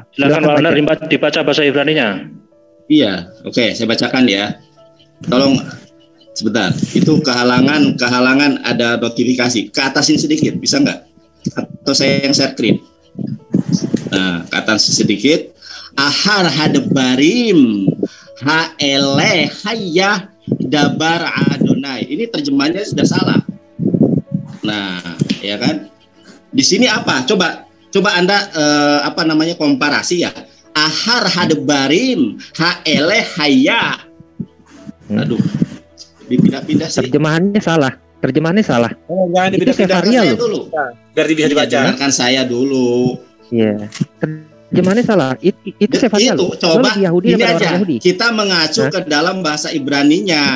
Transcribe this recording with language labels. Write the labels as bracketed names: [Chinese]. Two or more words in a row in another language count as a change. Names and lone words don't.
[Indonesian] Silakan Pak Nandar dibaca bahasa Ibraninya. Iya, oke, saya bacakan ya. Tolong sebentar. Itu kehalangan ada notifikasi. Ke atasin sedikit, bisa nggak? Atau saya yang [English] share screen. [Indonesian] Nah, ke atas sedikit. [Hebrew] אחר הדברים האלה היה דבר אדני. [Indonesian] Ini terjemahannya sudah salah. Nah, ya kan? Di sini apa? Coba Anda komparasi ya. [Hebrew] אחר הדברים האלה היה. [Indonesian] Aduh. Dipindah-pindah sih. Terjemahannya salah. Terjemahannya salah. Jangan Itu Sefaria Saya loh. dulu. Biar bisa Iya, dibaca. dengarkan saya dulu. Iya. Terjemahannya salah. Itu Sefaria Itu loh. coba Lebih Yahudi ini daripada aja. orang Yahudi. Kita mengacu Hah? ke dalam bahasa Ibraninya.